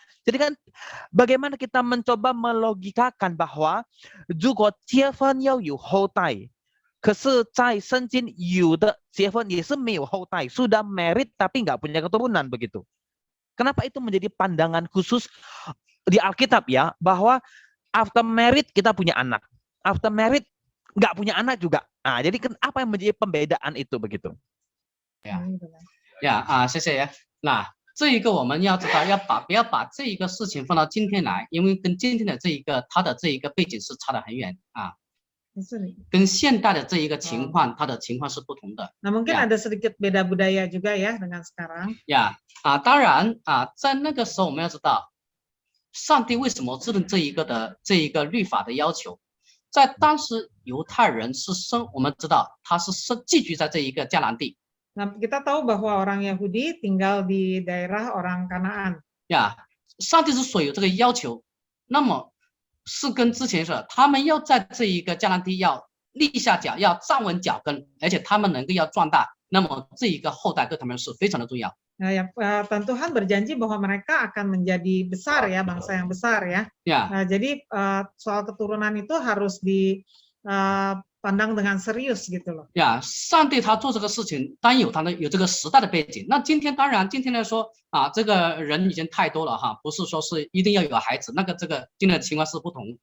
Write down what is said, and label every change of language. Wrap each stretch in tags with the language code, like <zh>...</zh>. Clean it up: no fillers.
<id>Jadi kan bagaimana kita mencoba melogikakan bahwa</id> <zh>如果结婚要有后代，可是在圣经有的结婚也是没有后代，</zh> <id>sudah married tapi nggak punya keturunan begitu. Kenapa itu menjadi pandangan khusus di Alkitab ya, bahwa</id> <en>after married</en> <id>kita punya anak, after married nggak punya anak juga. Nah, jadi apa yang menjadi pembedaan itu begitu?</id> <zh>谢谢。那这一个我们要知道，不要把这一个事情放到今天来，因为跟今天的这一个它的这一个背景是差得很远。跟现代的这一个情况，它的情况是不同的。</zh> <id>Nah, mungkin Ya. ada sedikit beda budaya juga ya dengan sekarang.</id> <zh>呀当然在那个时候我们要知道，上帝为什么制定这一个律法的要求，在当时犹太人是我们知道他是寄居在这一个迦南地。</zh> <id>Nah, kita tahu bahwa orang Yahudi tinggal di daerah orang Kanaan.</id> <zh>呀，上帝之所以有这个要求，那么是跟之前说的，他们要在这一个迦南地要立下脚，要站稳脚跟，而且他们能够要壮大，那么这一个后代对他们是非常的重要。</zh> <id>Nah, ya, dan Tuhan berjanji bahwa mereka akan menjadi besar ya, bangsa yang besar ya. Ya. Nah, jadi soal keturunan itu harus dipandang dengan serius gitu loh.</id> <zh>呀，上帝他做这个事情，当然有这个时代的背景。那今天来说这个人已经太多了哈，不是说是一定要有孩子，这个今天的情况是不同。</zh>